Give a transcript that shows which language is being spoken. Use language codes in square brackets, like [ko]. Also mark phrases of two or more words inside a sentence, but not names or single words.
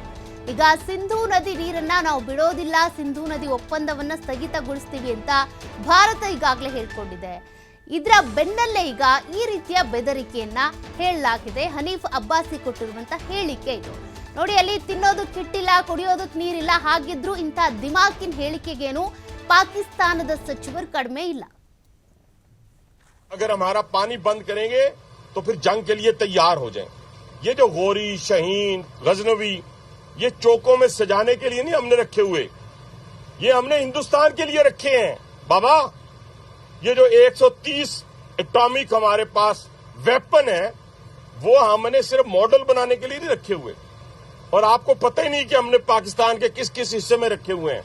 [kn] ಈಗ ಸಿಂಧೂ ನದಿ ನೀರನ್ನ ನಾವು ಬಿಡೋದಿಲ್ಲ, ಸಿಂಧೂ ನದಿ ಒಪ್ಪಂದವನ್ನ ಸ್ಥಗಿತಗೊಳಿಸ್ತೀವಿ ಅಂತ ಭಾರತ ಈಗಾಗಲೇ ಹೇಳ್ಕೊಂಡಿದೆ. ಇದರ ಬೆನ್ನಲ್ಲೇ ಈಗ ಈ ರೀತಿಯ ಬೆದರಿಕೆಯನ್ನ ಹೇಳಲಾಗಿದೆ. ಹನೀಫ್ ಅಬ್ಬಾಸಿ ಕೊಟ್ಟಿರುವಂತ ಹೇಳಿಕೆ ಇದು. ನೋಡಿ, ಅಲ್ಲಿ ತಿನ್ನೋದಕ್ಕಿಟ್ಟಿಲ್ಲ, ಕುಡಿಯೋದಕ್ಕೆ ನೀರಿಲ್ಲ, ಹಾಗಿದ್ರು ಇಂಥ ದಿಮಾಕಿನ ಹೇಳಿಕೆಗೇನು ಪಾಕಿಸ್ತಾನದ ಸಚಿವರು ಕಡಿಮೆ ಇಲ್ಲ. [hi] अगर हमारा पानी बंद करेंगे तो फिर जंग के लिए तैयार हो जाएं। ये जो गोरी, शहीन, गजनवी, ये चौकों में सजाने के लिए नहीं हमने रखे हुए, ये हमने हिंदुस्तान के लिए रखे हैं बाबा। ये जो 130 एटॉमिक हमारे पास वेपन है, वो हमने सिर्फ मॉडल बनाने के लिए नहीं रखे हुए, और आपको पता ही नहीं कि हमने पाकिस्तान के किस किस हिस्से में रखे हुए हैं।